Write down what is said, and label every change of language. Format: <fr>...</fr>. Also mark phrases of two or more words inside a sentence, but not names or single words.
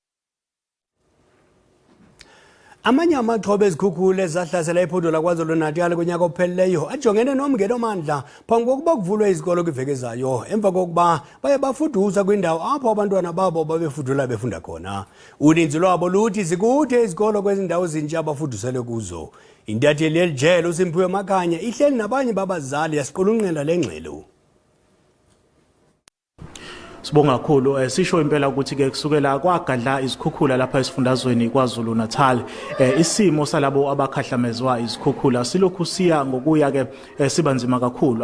<xh>Amanye amaxhoba ezikhukhula ezahlasela iphondo laKwaZulu-Natal kunyaka ophelileyo ajongene nomngeno mandla phambi kokuba kuvulwe izikolo kwiveki ezayo emva kokuba baye bafudusa kwindawo apho abantwana babo babefudula befunda khona. Uninzi lwabo luthi zikude izikolo kwezi ndawo zintsha abafudusele kuzo. Intatheli yelijelo uSimphiwe Makhanya ihleli nabanye babazali yasiqulunqela le ngxelo.</xh> <zu>Sibonga kakhulu sisho impela ukuthi ke kusukela kwagadla izikhukhula lapha esifundazweni kwaZulu Natal isimo salabo abakhahlamezwa izikhukhula silokhu siya ngokuya ke sibanzima kakhulu.</zu>